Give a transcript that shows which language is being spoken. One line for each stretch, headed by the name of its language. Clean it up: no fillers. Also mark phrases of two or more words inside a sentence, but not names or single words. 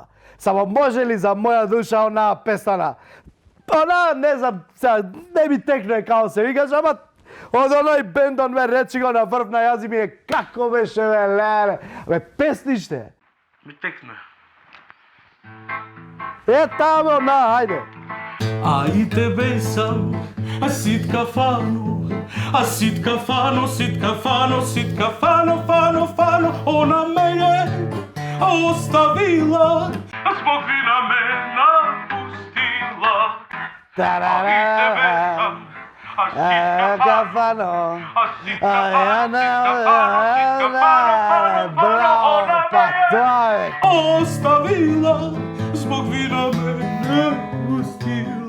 Macedonian: Само може ли за моја душа онаа песана? Она, не знам, не ми текне као се викаш, ама од оној бендон ме речи го на врв на јази ми е како беше, бе, леле. Бе, песниште. Ми текне. Тамо, на, ајде. Ајде бесам, сит кафано, сит кафано, сит кафано, сит кафано, фано, она ме е оставила, због вина ме напустила. Ајде бесам, Кафано, оставила, због вина ме напустила.